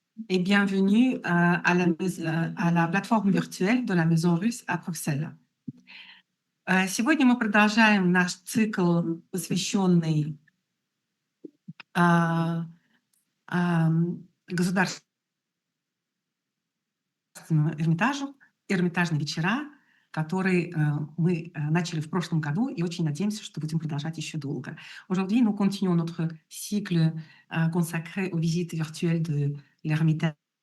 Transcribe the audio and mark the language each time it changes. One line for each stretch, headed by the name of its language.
French: et bienvenue à la plateforme virtuelle de la Maison Russe à Bruxelles.
Russian: Сегодня мы продолжаем наш цикл, посвященный а, государственному Эрмитажу, Эрмитажные вечера, который мы начали в прошлом году и очень надеемся, что будем продолжать еще долго.
French: Aujourd'hui, nous continuons notre cycle consacré aux visites virtuelles de l'Ermitage.